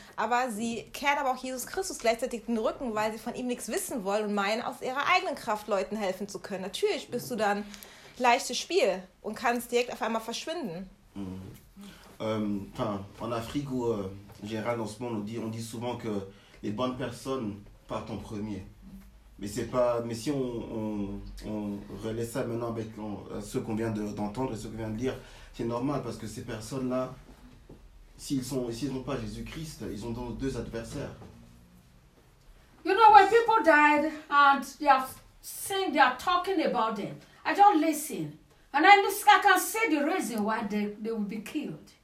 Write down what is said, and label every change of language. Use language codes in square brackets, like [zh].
[de] Aber sie kehren aber auch Jesus Christus gleichzeitig den Rücken, weil sie von ihm nichts wissen wollen und meinen, aus ihrer eigenen Kraft Leuten helfen zu können. Natürlich bist du dann leichtes Spiel und kannst direkt auf einmal verschwinden. [fr] En Afrique ou général dans ce monde, on dit souvent que les bonnes personnes partent en premier. Mais c'est pas. Mais si on relaie ça maintenant avec ce qu'on vient d'entendre et ce qu'on vient de lire, c'est normal parce que ces personnes-là, s'ils n'ont pas Jésus-Christ, ils ont donc deux adversaires. [en] You know when people died and they are saying they are talking about them, I don't listen and I can see the reason why they will be killed.